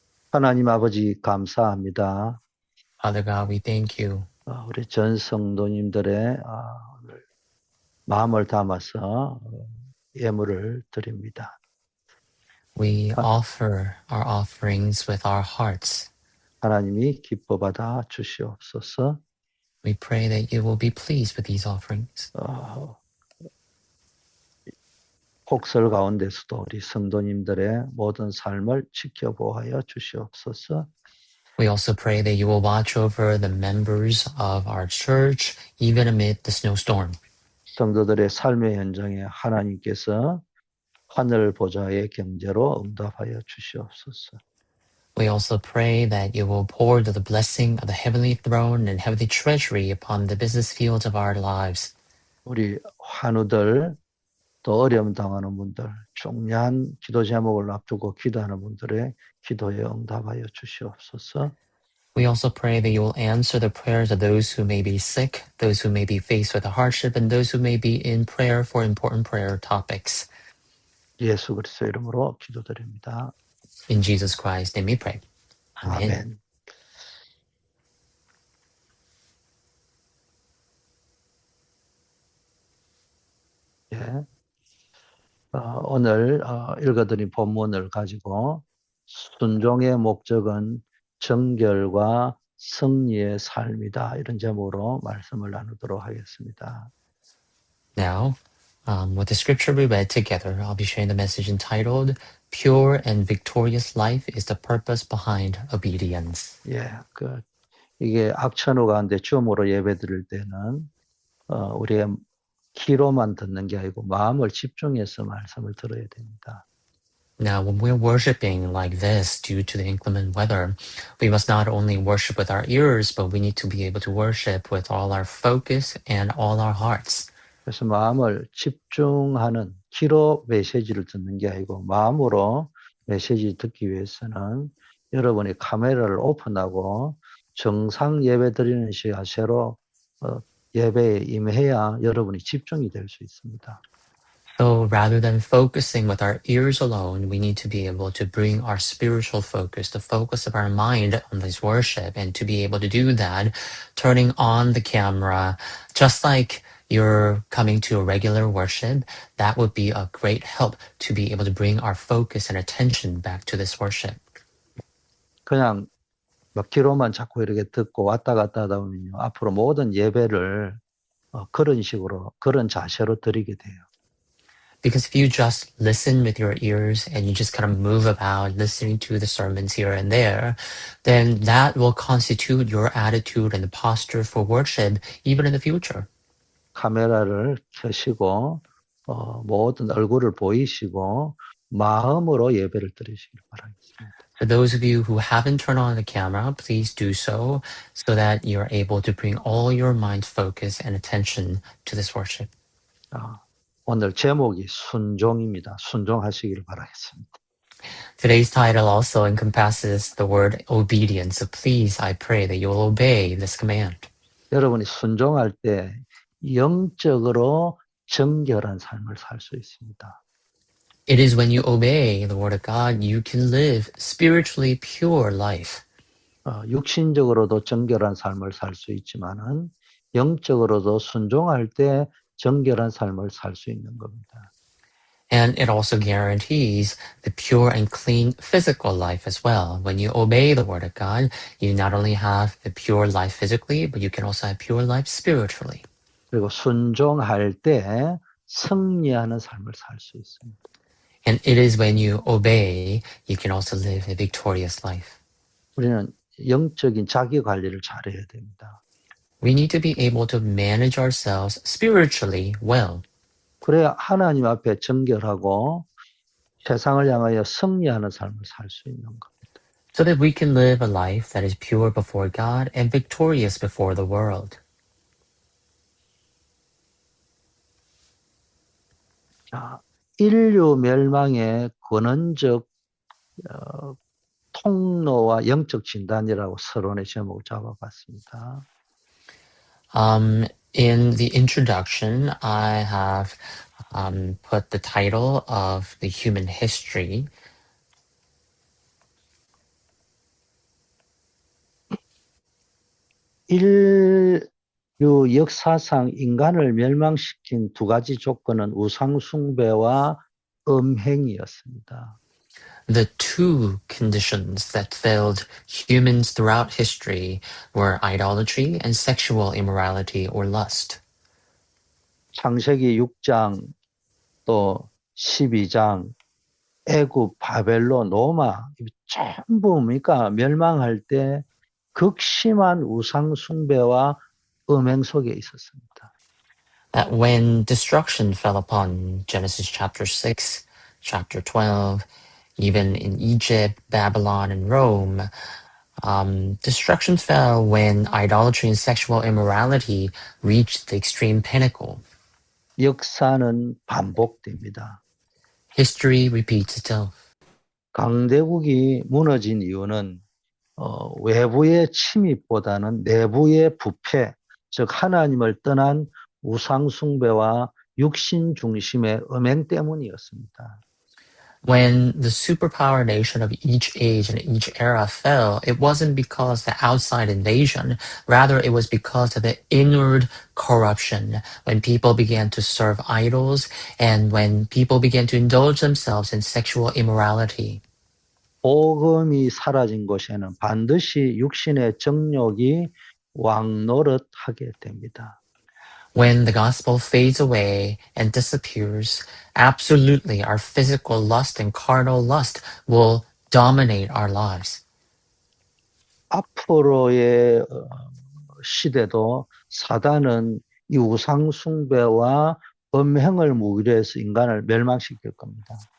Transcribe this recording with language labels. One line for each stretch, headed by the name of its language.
Korean: 하나님 아버지 감사합니다.
English: Father God, we thank you.
Korean: 우리 전 성도님들의 오늘 마음을 담아서 예물을 드립니다.
English: We offer our offerings with our hearts.
Korean: 하나님이 기뻐 받아 주시옵소서.
English: We pray that you will be pleased with these offerings.
Korean: 폭설 가운데서도 우리 성도님들의 모든 삶을 지켜보아여 주시옵소서.
English: We also pray that you will watch over the members of our church, even amid the snowstorm.
Korean: 성도들의 삶의 현장에 하나님께서 하늘 보좌의 경제로 응답하여 주시옵소서.
English: We also pray that you will pour the blessing of the heavenly throne and heavenly treasury upon the business fields of our lives.
Korean: 우리 환우들, 또 어려움 당하는 분들, 중요한 기도 제목을 앞두고 기도하는 분들의 기도에 응답하여 주시옵소서.
English: We also pray that you will answer the prayers of those who may be sick, those who may be faced with a hardship, and those who may be in prayer for important prayer topics.
Korean: 예수 그리스도 이름으로 기도드립니다.
English: In Jesus Christ's name we pray. Amen.
Korean: 아멘. 예. 오늘 읽어드린 본문을 가지고 순종의 목적은 정결과 승리의 삶이다. 이런 제목으로 말씀을 나누도록 하겠습니다.
English: Now, with the scripture we read together, I'll be sharing the message entitled, Pure and Victorious Life is the Purpose Behind Obedience.
Korean: 예, 이게 악천후 가운데 줌으로 예배드릴 때는 우리의 귀로만 듣는 게 아니고 마음을 집중해서 말씀을 들어야 됩니다.
English: Now, when we're worshiping like this due to the inclement weather, we must not only worship with our ears, but we need to be able to worship with all our focus and all our hearts.
Korean: 그래서 마음을 집중하는 귀로 메시지를 듣는 게 아니고 마음으로 메시지 듣기 위해서는 여러분이 카메라를 오픈하고 정상 예배 드리는 자세로 예배에 임해야 여러분이 집중이 될 수 있습니다.
English: So rather than focusing with our ears alone, we need to be able to bring our spiritual focus, the focus of our mind on this worship. And to be able to do that, turning on the camera, just like you're coming to a regular worship, that would be a great help to be able to bring our focus and attention back to this worship.
Korean: 그냥 막 귀로만 자꾸 이렇게 듣고 왔다 갔다 하다 보면요. 앞으로 모든 예배를 그런 식으로, 그런 자세로 드리게 돼요.
English: Because if you just listen with your ears and you just kind of move about listening to the sermons here and there, then that will constitute your attitude and the posture for worship even in the future.
Korean: 카메라를 켜시고 모든 얼굴을 보이시고 마음으로 예배를 드리시길 바라겠습니다.
English: For those of you who haven't turned on the camera, please do so that you're able to bring all your mind focus and attention to this worship.
Korean: 오늘 제목이 순종입니다. 순종하시길 바라겠습니다.
English: Today's title also encompasses the word obedience. So please, I pray that you will obey this command.
Korean: 여러분이 순종할 때 영적으로 정결한 삶을 살 수 있습니다.
English: It is when you obey the word of God, you can live spiritually pure life.
Korean: 육신적으로도 정결한 삶을 살 수 있지만은 영적으로도 순종할 때 정결한 삶을 살 수 있는 겁니다.
English: And it also guarantees the pure and clean physical life as well. When you obey the word of God, you not only have the pure life physically, but you can also have pure life spiritually.
Korean: 그리고 순종할 때 승리하는 삶을 살 수 있습니다.
English: And it is when you obey, you can also live a victorious life.
Korean: 우리는 영적인 자기 관리를 잘해야 됩니다.
English: We need to be able to manage ourselves spiritually well.
Korean: 그래야 하나님 앞에 정결하고 세상을 향하여 승리하는 삶을 살 수 있는 겁니다.
English: So that we can live a life that is pure before God and victorious before the world.
Korean: 자, 인류 멸망의 근원적 통로와 영적 진단이라고 서론의 제목을 잡아봤습니다.
English: In the introduction, I have put the title of the human history.
Korean: 인류 역사상 인간을 멸망시킨 두 가지 조건은 우상 숭배와 음행이었습니다.
English: The two conditions that failed humans throughout history were idolatry and sexual immorality or lust.
Korean: 창세기 6장 또 12장 애굽, 바벨론, 로마 전부 뭡니까? 멸망할 때 극심한 우상 숭배와 음행 속에 있었습니다.
English: That when destruction fell upon Genesis chapter 6, chapter 12, even in Egypt, Babylon, and Rome, destruction fell when idolatry and sexual immorality reached the extreme pinnacle.
Korean: 역사는 반복됩니다.
English: History repeats itself.
Korean: 강대국이 무너진 이유는 외부의 침입보다는 내부의 부패, 즉 하나님을 떠난 우상 숭배와 육신 중심의 음행 때문이었습니다.
English: When the superpower nation of each age and each era fell, it wasn't because the outside invasion, rather it was because of the inward corruption, when people began to serve idols and when people began to indulge themselves in sexual immorality.
Korean: 복음이 사라진 곳에는 반드시 육신의 정욕이 왕노릇하게 됩니다.
English: When the gospel fades away and disappears, absolutely our physical lust and carnal lust will dominate our lives.
Korean: 앞으로의 시대도 사단은 이 우상 숭배와 음행을 무기로 해서 인간을 멸망시킬 겁니다.